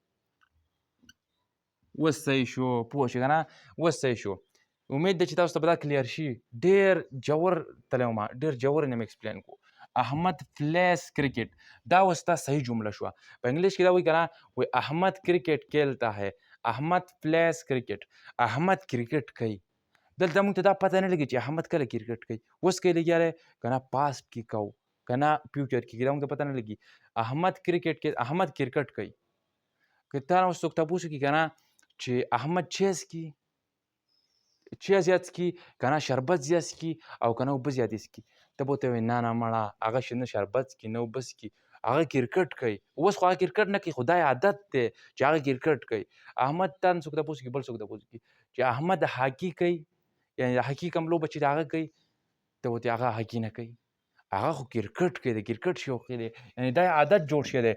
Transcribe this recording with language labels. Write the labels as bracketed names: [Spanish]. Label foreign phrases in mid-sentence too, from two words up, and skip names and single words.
[Pashto] اوس صحیح شو پوه شو که نه اوس صحیح شو. امید ده چې تاسو ته به دا کلیر شي. ډېر جوور تللی وم ډېر جوور نیم ایکسپلین کو. [English] Ahmad plays cricket [Pashto] دا اوس تا صحیح جمله شوه. په انګلیش کې دا وایي که نه وایي احمد [Urdu] کرکټ کھیلتا ہے [English] Ahmad plays cricket [Pashto] احمد کرکټ کوي. دلته موږ ته دا پته نه لګي چې احمد کله کرکټ کوي اوس کوي لګیا دی که نه پاست کې کوو که نه فیوچر کې دا موږ ته پته نه لګي. احمد کرکټ کې احمد کرکټ کوي. که تا نه اوس څوک تپوس وکړي که نه چې احمد چیز کی چیز زیات څکي که نه شربت زیات څکي او که نه اوبه زیاتې څکي ته به ورته وایې نه نه مړه هغه نه شربت څکي نه اوبه څکي هغه کرکټ کوي. اوس خو هغه کرکټ نه کوي خو دا عادت دی چې هغه کرکټ کوي. احمد تا نه څوک تپوس وکړي بل څوک تپوس وکړي چې احمد هاکي کوي یعنې د هاکي کوم لوبه چې د هغه کوي ته ورته هغه هاکي نه کوي هغه خو کرکټ کوي د کرکټ شوقي دی یعنې دا عادت جوړ شوی دی.